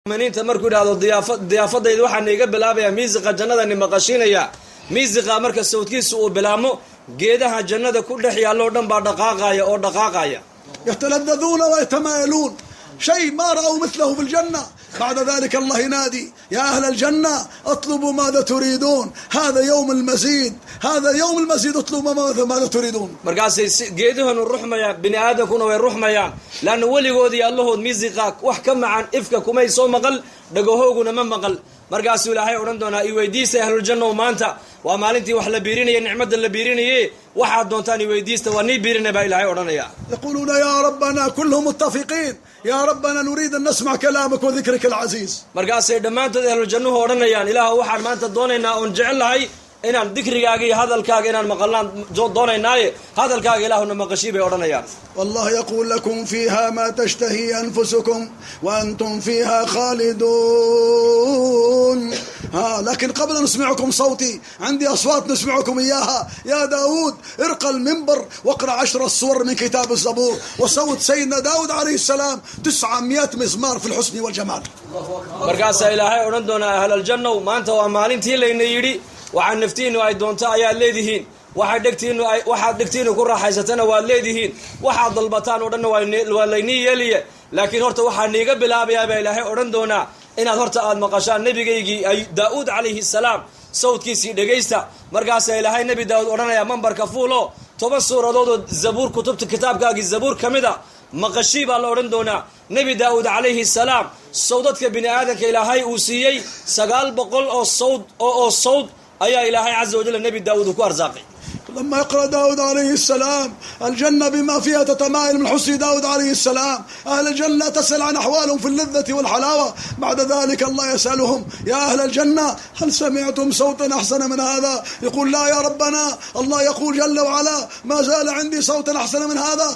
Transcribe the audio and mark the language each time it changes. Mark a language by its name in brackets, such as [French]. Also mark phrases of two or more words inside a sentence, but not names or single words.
[Somali] maniinta markuu yiraahdo diyaafadaydu waxaan iga bilaabayaa miisiqa jannada ni maqashinaya miisiqa marka sawdkiisu uu bilaamo geedaha jannada ku dhex yaalo dhan baa dhaqaaqaya [Arabic] يتلذذون ويتمايلون شيء ما رأوا مثله في الجنة. بعد ذلك الله ينادي يا أهل الجنة اطلبوا ماذا تريدون هذا يوم المزيد هذا يوم المزيد اطلبوا ماذا تريدون. [Somali] markaasay geedahan u ruxmayaan bini aadamkuna way ruxmayaan laana waligoodii allahood miisiqa wax ka macaan ifka kumay soo maqal dhagahooguna ma maqal markaasuu ilaahay odhan doonaa i weydiista [Arabic] أهل الجنة [Somali] maanta waa maalintii wax la biirinaya nicmada la biirinaye waxaad doontaan i weydiista waa nii biirinay baa ilaahay odhanaya. [Arabic] يقولون يا ربنا كلهم متفقين يا ربنا نريد أن نسمع كلامك وذكرك العزيز. [Somali] markaasay dhammaantood [Arabic] أهل الجنة [Somali] odhanayaan ilaahu waxaan maanta doonaynaa oon jecelahay inaan dikrigaaga iyo hadalkaaga inaan maqalnaan doonaynaaye hadalkaaga ilaahuna maqashii bay odhanayaan. [Arabic] والله يقول لكم فيها ما تشتهي أنفسكم وأنتم فيها خالدون. لكن قبل أن نسمعكم صوتي عندي أصوات نسمعكم إياها. يا داود ارقى المنبر واقرأ 10 الصور من كتاب الزبور وصوت سيدنا داود عليه السلام 900 مزمار في الحسن والجمال. [Somali] markaasaa ilaahay odhan doonaa ahlal jannow maanta waa maalintii layna yidhi waxaan naftiinu ay doonto ayaad leedihiin waxaad dhegtiinu ku raaxaysatana waad leedihiin waxaad dalbataan oo dhanna waa laynii yeeliye laakiin horta waxaa niiga bilaabayaa baa ilaahay odhan doonaa inaad horta aad maqashaan nebigaygii daa'uud [Arabic] عليه السلام [Somali] sawdkiisii dhegaysta. markaasaa ilaahay nebi daa'uud odhanayaa mambarka fuulo 10 suuradoodoo zabuur kutubta kitaabkaagii zabuur ka mida maqashii baa la odhan doonaa. nebi daa'uud [Arabic] عليه السلام [Somali] sawdadka bini aadanka ilaahay uu siiyey 900 oo sawd ayaa ilaahay [Arabic] عز وجل [Somali] nebi daa'uud ku arsaaqay. [Arabic] لما يقرأ داود عليه السلام الجنة بما فيها تتمايل من حسن داود عليه السلام. أهل الجنة تسأل عن أحوالهم في اللذة والحلاوة. بعد ذلك الله يسألهم يا أهل الجنة هل سمعتم صوتا أحسن من هذا؟ يقول لا يا ربنا. الله يقول جل وعلا ما زال عندي صوتا أحسن من هذا.